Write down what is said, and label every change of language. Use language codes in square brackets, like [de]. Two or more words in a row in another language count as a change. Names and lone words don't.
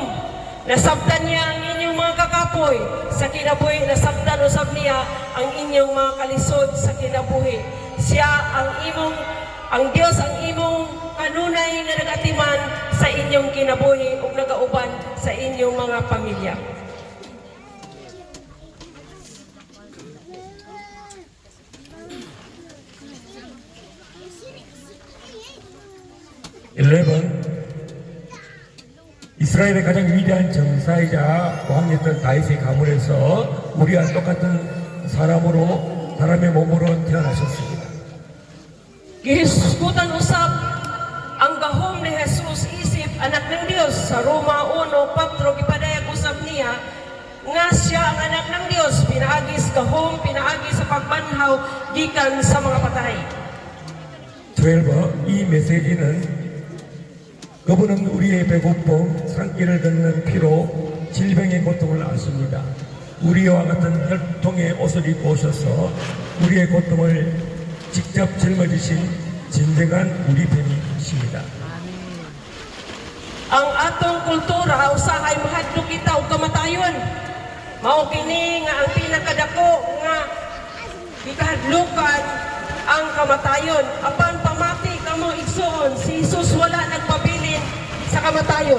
[ceb] Nasabtan niya ang inyong mga kakapoy sa kinabuhi. Nasabtan usab niya ang inyong mga kalisod sa kinabuhi. Siya ang Dios ang imong kanunay nga nagatiman sa inyong kinabuhi ug nagauban sa inyong mga pamilya. [ko] 이스라엘의 가장 위대한 정사이자 왕이었던 다윗의 가문에서 우리와 똑같은 사람의 몸으로 태어나셨습니다. [ceb] Gihisgutan usab ang gahom ni Jesus isip anak ng Dios sa Roma 1:4 gipadayag usab niya nga siya ang anak ng Dios pinaagi sa gahom pinaagi sa pagbanhaw gikan sa mga patay. 12. [ko] 이 메시지는 그분은 우리의 배고픔, 산길을 걷는 피로 질병의 고통을 아십니다. 우리와 같은 혈통의 옷을 입고 오셔서 우리의 고통을 직접 짊어지신 진정한 우리 편이십니다. [ceb] Ang atong kultura usahay mahadlok kita og kamatayon. Mao kini nga ang pinakadako nga gikahadlukan ang kamatayon. Apan pamati ka mga igsoon, si Jesus wala nagpabilin sa kamatayon.